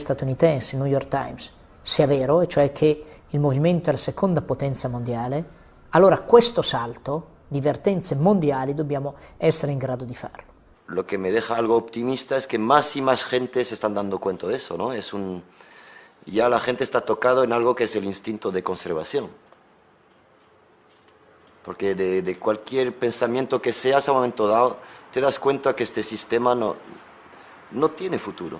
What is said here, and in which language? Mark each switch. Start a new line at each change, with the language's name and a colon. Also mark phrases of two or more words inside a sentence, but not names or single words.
Italian: statunitensi, New York Times, sia vero, e cioè che il movimento è la seconda potenza mondiale, allora questo salto di vertenze mondiali dobbiamo essere in grado di farlo.
Spanish: Lo que me deja algo optimista es que más y más gente se están dando cuenta de eso, ¿no? Ya la gente está tocado en algo que es el instinto de conservación. Porque de cualquier pensamiento que seas a un momento dado, te das cuenta que este sistema no tiene futuro.